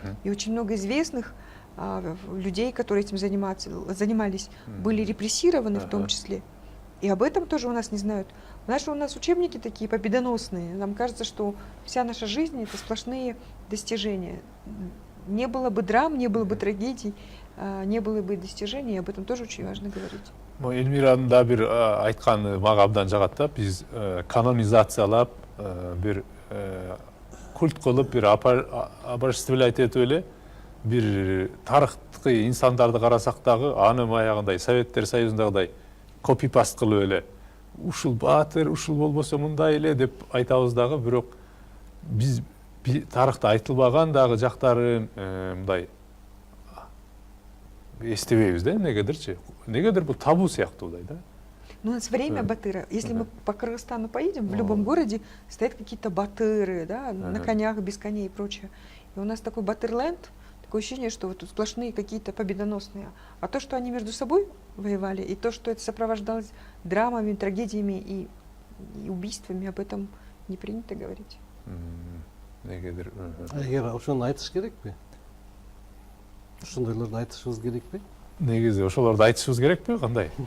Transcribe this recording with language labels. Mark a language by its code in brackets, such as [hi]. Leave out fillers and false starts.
[ru] И очень много известных людей, которые этим занимались, были репрессированы в том числе. И об этом тоже у нас не знают. У нас учебники такие победоносные. Нам кажется, что вся наша жизнь — это сплошные достижения. Не было бы драм, не было бы трагедий, не было бы достижений, и об этом тоже очень важно говорить. [ky] Эльмираның да бир айтканы мага абдан жагат да, биз канонизациялап, бир культ кылып, бир обожествлять этип эле бир тарыхтык инсандарды карасак дагы аны баягындай Советтер Союзундагыдай копипаст кылып эле ушул баатыр, ушул болбосо мындай эле деп айтабыз дагы, бирок биз тарыхта айтылбаган дагы жактарын мындай эстебейбиз да, негедирчи. Негедир бул табу сыяктуудай да. [ru] Ну, у нас время батыра. Если мы по Кыргызстану поедем, в любом городе стоят какие-то батыры, да, на конях, без коней и прочее. И у нас такой батырленд, такое ощущение, что вот тут сплошные какие-то победоносные. А то, что они между собой воевали, и то, что это сопровождалось драмами, трагедиями и убийствами, об этом не принято говорить. [ky] Негедир. Эгер ошону айтыш керекпи? Ошондойлорду айтышыбыз керекпи? Негизи ошолорду айтышыбыз керекпи, кандай?